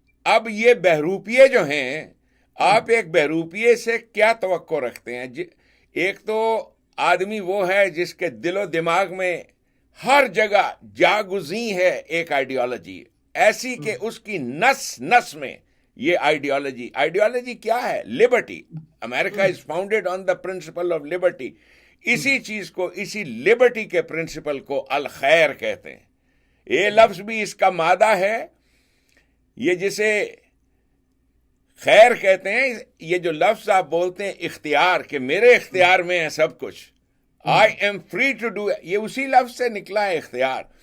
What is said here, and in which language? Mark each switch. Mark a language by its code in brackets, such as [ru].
[ur] اب یہ بہروپیے جو ہیں, آپ ایک بہروپیے سے کیا توقع رکھتے ہیں؟ ایک تو آدمی وہ ہے جس کے دل و دماغ میں ہر جگہ جاگزیں ہے ایک آئیڈیالوجی ایسی کہ اس کی نس میں یہ آئیڈیالوجی کیا ہے؟ Liberty. [en] America is founded on the principle of liberty. [ur] اسی چیز کو, اسی لبرٹی کے پرنسپل کو الخیر کہتے ہیں. یہ لفظ بھی اس کا مادہ ہے. یہ جسے خیر کہتے ہیں, یہ جو لفظ آپ بولتے ہیں اختیار, کہ میرے اختیار میں ہے سب کچھ, [en] I am free to do, [ur] یہ اسی لفظ سے نکلا ہے اختیار.